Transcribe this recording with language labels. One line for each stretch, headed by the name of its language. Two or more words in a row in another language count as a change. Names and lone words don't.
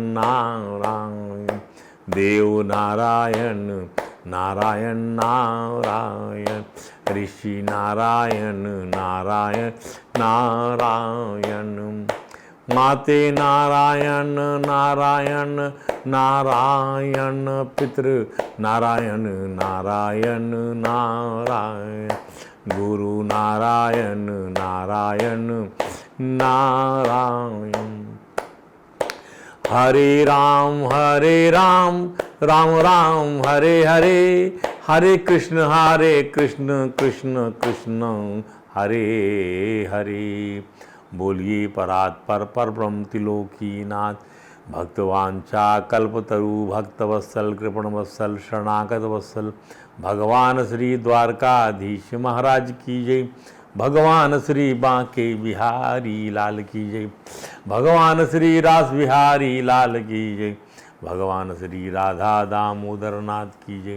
Sanskrit: नारायण देव नारायण नारायण नारायण ऋषि नारायण नारायण नारायण माते नारायण नारायण नारायण पितृ नारायण नारायण नारायण गुरु नारायण नारायण
Hindi: नारायण हरे राम राम राम हरे हरे हरे कृष्ण कृष्ण कृष्ण हरे हरे बोलिए परात्पर परब्रह्म त्रिलोकीनाथ भक्तवांछा कल्पतरु भक्तवत्सल कृपणवत्सल शरणागत वत्सल भगवान श्री द्वारकाधीश महाराज की जय। भगवान श्री बांके बिहारी लाल की जय। भगवान श्री रास बिहारी लाल की जय। भगवान श्री राधा दामोदर नाथ की जय।